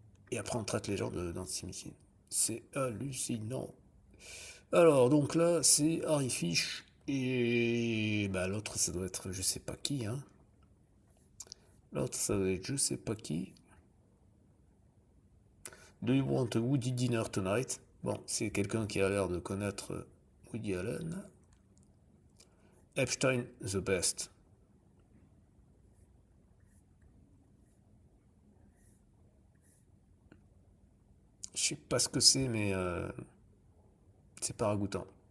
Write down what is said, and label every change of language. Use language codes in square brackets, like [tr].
[fr] Et après on traite les gens d'antisémitisme. C'est hallucinant. Alors donc là c'est Harry Fish et bah l'autre ça doit être je sais pas qui hein. L'autre ça doit être je sais pas qui. [en] Do you want a Woody dinner tonight? [fr] Bon, c'est quelqu'un qui a l'air de connaître Woody Allen. [en] Epstein the best. [fr] Je sais pas ce que c'est mais c'est pas ragoûtant.